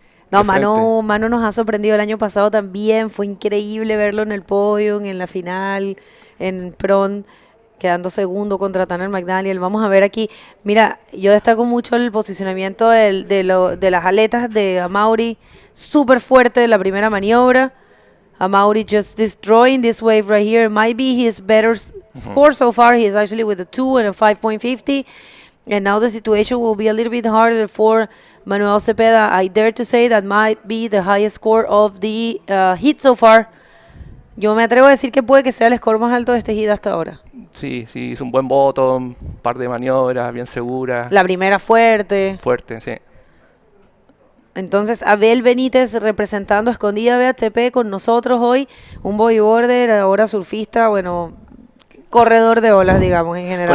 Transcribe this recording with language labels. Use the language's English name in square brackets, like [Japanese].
[Spanish] No, Manu nos ha sorprendido el año pasado también. Fue increíble verlo en el podio, en la final, en Pron, quedando segundo contra Tanner McDaniel. Vamos a ver aquí. Mira, yo destaco mucho el posicionamiento de las aletas de Amaury. Súper fuerte la primera maniobra. [English] Amaury just destroying this wave right here. Might be his better score so far. He is actually with a 2 and a 5.50. And now the situation will be a little bit harder for Manuel Cepeda. I dare to say that might be the highest score of the hit so far. [Spanish] Yo me atrevo a decir que puede que sea el score más alto de este giro hasta ahora. Sí, sí, hizo un buen bottom, un par de maniobras bien seguras. La primera fuerte. Fuerte, sí. Entonces, Abel Benítez representando a Escondida BHP con nosotros hoy. Un bodyboarder, ahora surfista, bueno, corredor de olas, digamos, en general.